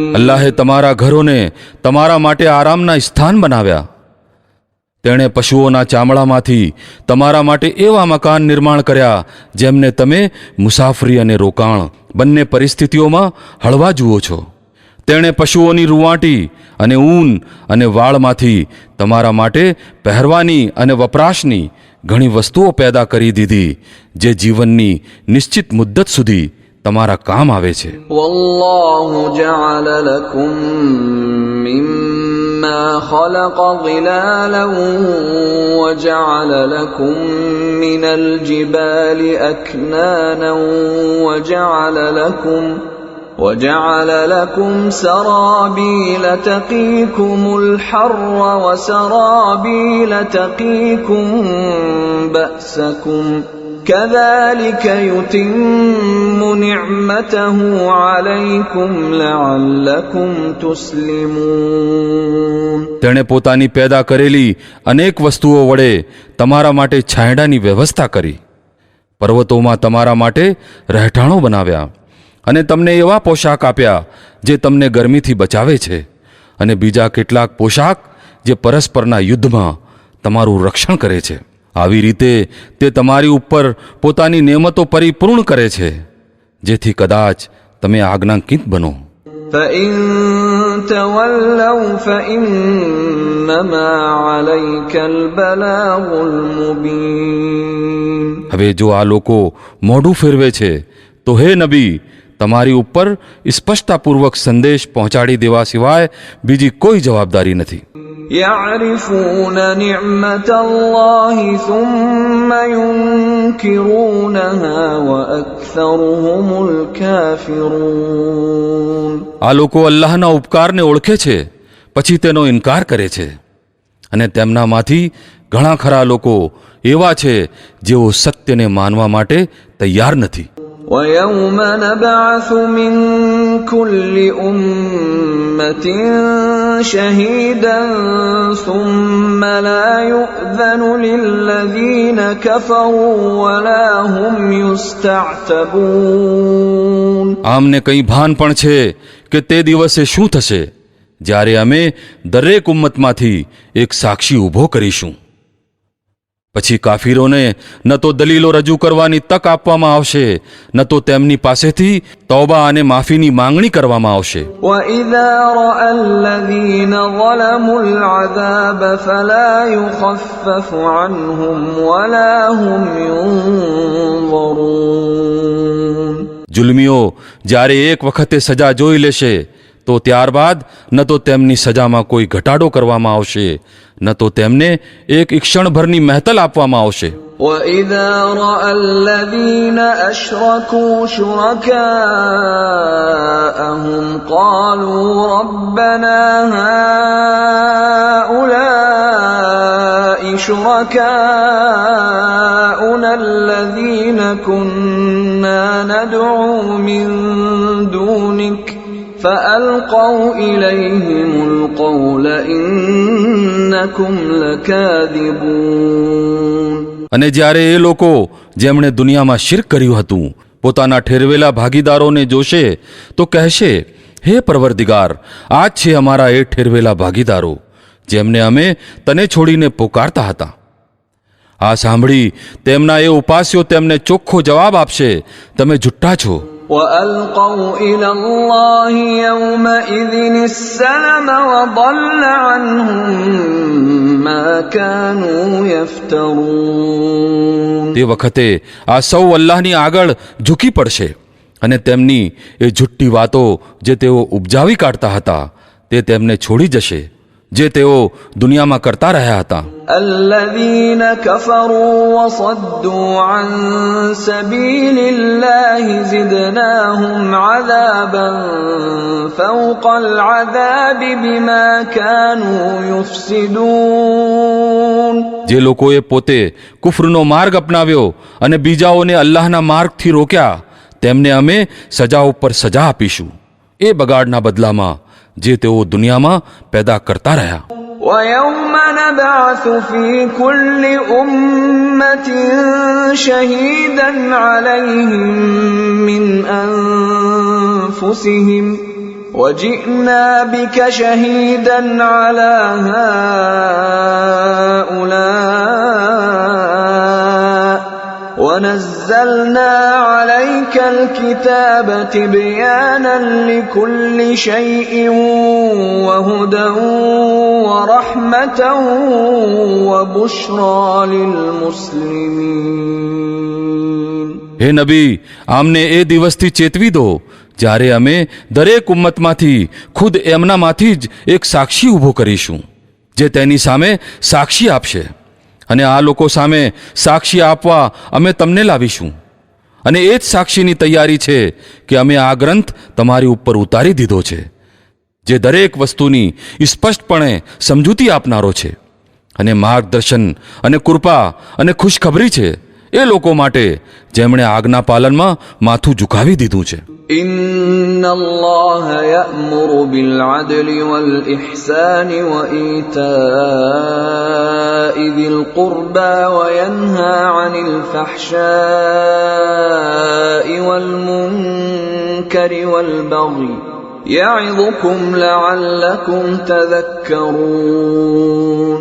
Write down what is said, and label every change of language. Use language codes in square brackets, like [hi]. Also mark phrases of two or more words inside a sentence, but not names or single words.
[gu] અલ્લાહે તમારા ઘરોને તમારા માટે આરામના સ્થાન બનાવ્યા. તેણે પશુઓના ચામડામાંથી તમારા માટે એવા મકાન નિર્માણ કર્યા જેમને તમે મુસાફરી અને રોકાણ બંને પરિસ્થિતિઓમાં હળવા જુઓ છો. તેણે પશુઓની રૂંવાટી અને ઊન અને વાળમાંથી તમારા માટે પહેરવાની અને વપરાશની ઘણી વસ્તુઓ પેદા કરી દીધી જે જીવનની નિશ્ચિત મુદ્દત સુધી તમારા કામ આવે છે. [ar] والله جعل لكم مما خلق ظلالا وجعل لكم من الجبال أكنانا وجعل لكم سرابيل تقيكم الحر وسرابيل تقيكم بأسكم كذلك يتم نعمته عليكم لعلكم تسلمون. [gu] તેણે પોતાની પેદા કરેલી અનેક વસ્તુઓ વડે તમારા માટે છાંયડાની વ્યવસ્થા કરી, પર્વતોમાં તમારા માટે રહેઠાણો બનાવ્યા અને તમને એવા પોશાક આપ્યા જે તમને ગરમીથી બચાવે છે અને બીજા કેટલાક પોશાક જે પરસ્પરના યુદ્ધમાં તમારું રક્ષણ કરે છે. આવી રીતે તે તમારી ઉપર પોતાની નેમતો પરિપૂર્ણ કરે છે જેથી કદાચ તમે આજ્ઞાંકિત બનો. [ar] فإن تولوا فإنما عليك البلاغ المبين. [gu] હવે જો આ લોકો મોઢું ફેરવે છે તો હે નબી, તમારી ઉપર સ્પષ્ટતાપૂર્વક સંદેશ પહોંચાડી દેવા સિવાય બીજી કોઈ જવાબદારી નથી. [ar] يعرفون نعمة الله ثم ينكرونها وأكثرهم الكافرون. [gu] આ લોકો અલ્લાહના ઉપકારને ઓળખે છે પછી તેનો ઇનકાર કરે છે અને તેમનામાંથી ઘણા ખરા લોકો એવા છે જેઓ સત્યને માનવા માટે તૈયાર નથી. [ar] ويوم نبعث من كل أمة شهيدا ثم لا يؤذن للذين كفروا ولا هم يستعتبون. [gu] આમને કંઈ ભાન પણ છે કે તે દિવસે શું થશે જ્યારે અમે દરેક ઉમ્મતમાંથી એક સાક્ષી ઊભો કરીશું. પછી કાફીરોને ન તો દલીલો રજૂ કરવાની તક આપવામાં આવશે ન તો તેમની પાસેથી તૌબા અને માફીની માંગણી કરવામાં આવશે. [ar] وَإِذَا رَأَى الَّذِينَ ظَلَمُوا الْعَذَابَ فَلَا يُخَفَّفُ عَنْهُمْ وَلَا هُمْ يُنظَرُونَ. [gu] જુલ્મીઓ જ્યારે એક વખતે સજા જોઈ લેશે તો ત્યારબાદ ન તો તેમની સજામાં કોઈ ઘટાડો કરવામાં આવશે ન તો તેમને એક ક્ષણભરની મહેતલ આપવામાં આવશે. [ar] وَإِذَا رَأَى الَّذِينَ أَشْرَكُوا شُرَكَاءَهُمْ قَالُوا رَبَّنَا هَؤُلَاءِ شُرَكَاؤُنَا الَّذِينَ كُنَّا نَدْعُو مِن دُونِكَ فَأَلْقَوْا إِلَيْهِمُ الْقَوْلَ إِنَّكُمْ لَكَاذِبُونَ. [gu] અને જ્યારે એ લોકો જેમણે દુનિયામાં શિર્ક કર્યું હતું પોતાના ઠેરવેલા ભાગીદારોને જોશે તો કહેશે, હે પરવરદિગાર, આ જ છે અમારા એ ઠેરવેલા ભાગીદારો જેમને અમે તને છોડીને પોકારતા હતા. આ સાંભળી તેમના એ ઉપાસ્યો તેમને ચોખ્ખો જવાબ આપશે, તમે જુઠ્ઠા છો. [ar] وَأَلْقَوْا إِلَى اللَّهِ يَوْمَئِذٍ السَّلَمَ وَضَلَّ عَنْهُمْ مَا كَانُوا يَفْتَرُونَ. [gu] તે વખતે આ સૌ અલ્લાહની આગળ ઝૂકી પડશે અને તેમની એ જુઠ્ઠી વાતો જે તેઓ ઉપજાવી કાઢતા હતા તે તેમને છોડી જશે જે તેઓ દુનિયામાં કરતા રહ્યા હતા. [ar] الَّذِينَ كَفَرُوا وَصَدُّوا عَن سَبِيلِ اللَّهِ زِدْنَاهُمْ عَذَابًا فَوْقَ الْعَذَابِ بِمَا كَانُوا يُفْسِدُونَ. [gu] જે લોકોએ પોતે કુફરનો માર્ગ અપનાવ્યો અને બીજાઓને અલ્લાહના માર્ગથી રોક્યા તેમને અમે સજા ઉપર સજા આપીશું એ બગાડના બદલામાં જે તેઓ દુનિયામાં પેદા કરતા રહ્યા. [ar] وَيَوْمَ نَبْعَثُ فِي كُلِّ أُمَّةٍ شَهِيدًا عَلَيْهِمْ مِنْ أَنفُسِهِمْ وجئنا بك شهيدا على هؤلاء ونزلنا عليك الكتاب تبيانا لكل شيء وهدى ورحمة وبشرى للمسلمين. [gu] હે નબી, આમને એ દિવસથી ચેતવી દો જ્યારે અમે દરેક ઉમ્મતમાંથી ખુદ એમનામાંથી જ એક સાક્ષી ઊભો કરીશું જે તેની સામે સાક્ષી આપશે, અને આ લોકો સામે સાક્ષી આપવા અમે તમને લાવીશું. અને એ જ સાક્ષીની તૈયારી છે કે અમે આ ગ્રંથ તમારી ઉપર ઉતારી દીધો છે જે દરેક વસ્તુની સ્પષ્ટપણે સમજૂતી આપનારો છે, અને માર્ગદર્શન અને કૃપા અને ખુશખબરી છે એ લોકો માટે જેમણે આજ્ઞા પાલનમાં માથું ઝુકાવી દીધું છે. [ar] إن الله يأمر بالعدل والإحسان وإيتاء ذي القربى وينهى عن الفحشاء والمنكر والبغي يعظكم لعلكم تذكرون.